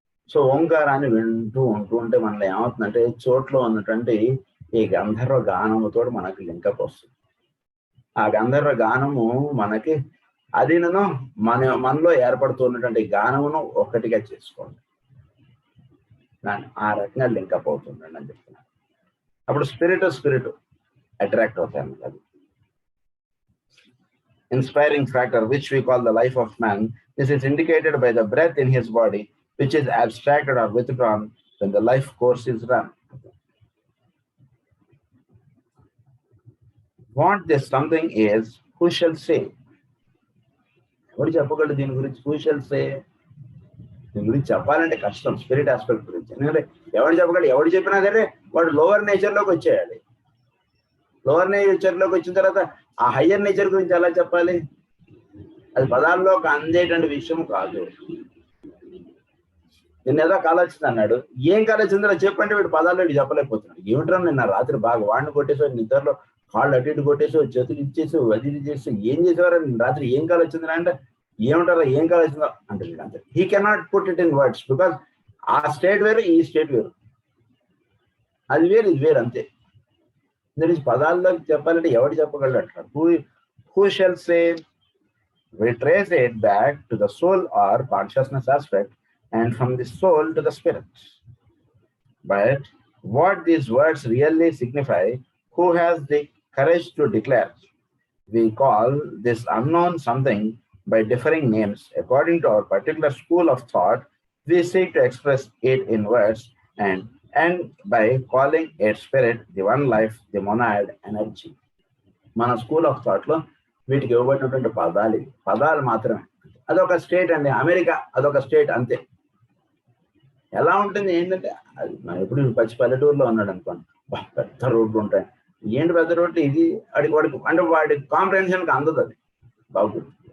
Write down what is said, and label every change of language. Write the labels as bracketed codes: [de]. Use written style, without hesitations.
[te] So ఓంకారాన్ని వింటూ ఉంటే మనలో ఏమవుతుందంటే చోట్లో ఉన్నటువంటి ఈ గంధర్వ గానముతో మనకి లింకప్ వస్తుంది. ఆ గంధర్వ గానము మనకి అదిను మనలో ఏర్పడుతున్నటువంటి గానమును ఒక్కటిగా చేసుకోండి. దాన్ని ఆ రకంగా లింకప్ అవుతుందండి అని చెప్తున్నాను. అప్పుడు స్పిరిట్ అట్రాక్ట్ అవుతాను. అది [en] inspiring factor which we call the life of man. This is indicated by the breath in his body which is abstracted or withdrawn when the life course is run. What this something is, who shall say? [te] ఎవరు చెప్పగలరు దీని గురించి? [en] who shall say? [te] దీని గురించి చెప్పాలంటే కష్టం, spirit aspect గురించి. ఎందుకంటే ఎవరు చెప్పగలరు? ఎవరు చెప్పినా సరే వాడు లోవర్ నేచర్లోకి వచ్చేయాలి. లోవర్ నేచర్లోకి వచ్చిన తర్వాత ఆ హయ్యర్ నేచర్ గురించి ఎలా చెప్పాలి? అది పదాల్లోకి అందేటువంటి విషయం కాదు. నిన్న ఏదో కళ వచ్చింది అన్నాడు. ఏం కళ వచ్చిందో చెప్పంటే వీడు పదాల్లో చెప్పలేకపోతున్నాడు. ఏమిట్రా నిన్న రాత్రి బాగా వాడిని కొట్టేసి నిద్రలో కాళ్ళు అటు ఇటు కొట్టేసి చేతులు ఇచ్చేసి అది చేసి ఏం చేసేవారు రాత్రి ఏం కళ వచ్చిందిరా అంటే ఏమంటారా ఏం కళ వచ్చిందో అంటే అంతే. [en] he cannot put it in words because [te] ఆ స్టేట్ వేరు ఈ స్టేట్ వేరు, అది వేరు ఇది వేరు అంతే. పదాల్లో చెప్పాలంటే ఎవడు చెప్పగలడు అట్లా. [en] who shall say? We trace it back to the soul or consciousness aspect and from the soul to the spirit. But what these words really signify, who has the courage to declare? We call this unknown something by differing names. According to our particular school of thought, we seek to express it in words and by calling it spirit, the one life, the monad energy. [te] మన school of thought లో వీటికి ఇవ్వబడినటువంటి పదాలు మాత్రమే. అదొక state అండి. America అదొక state అంతే. ఎలా ఉంటుంది ఏంటంటే అది మనం ఎప్పుడు పల్లెటూరులో ఉన్నాడు అనుకోండి, పెద్ద రోడ్లు ఉంటాయి, ఏంటి పెద్ద రొట్టె ఇది వాడికి అంటే వాడి కాంప్రహెన్షన్కి అందదు అది బాగుంది.